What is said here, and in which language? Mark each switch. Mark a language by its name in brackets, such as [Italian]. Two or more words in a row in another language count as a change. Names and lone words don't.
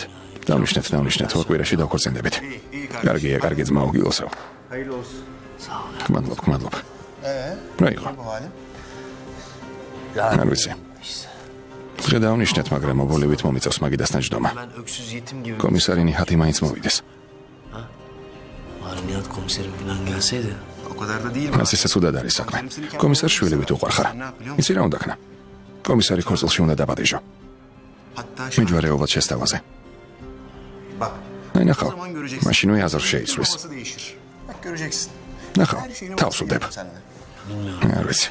[Georgian] დავნიშნეთ, ორ კვირაში დავქორწინდებით. კარგი ძმაო, გილოსავ. გმადლობ. რა იყო? არ ვიცი. დღე დავნიშნეთ, მაგრამ მობოლივით მომიწევს მაგიდას ნაჯდომა. კომისარი ნიჰათი მაინც მოვიდეს. [Turkish] Nihat komiserim falan gelseydi. O kadar da değil. [Georgian] მას ისე ცუდად არის საქმე. კომისარ შვილივით უყვარ ხარ. იცი რა უნდა ქნა? კომისარი ქორწილში უნდა დაბადეჟო. მეჯვარეობად შესთავაზე. ნახავ, მაშინვე აზრ შეიცვლის. ნახავ, თავს უდებ. არ ვიცი.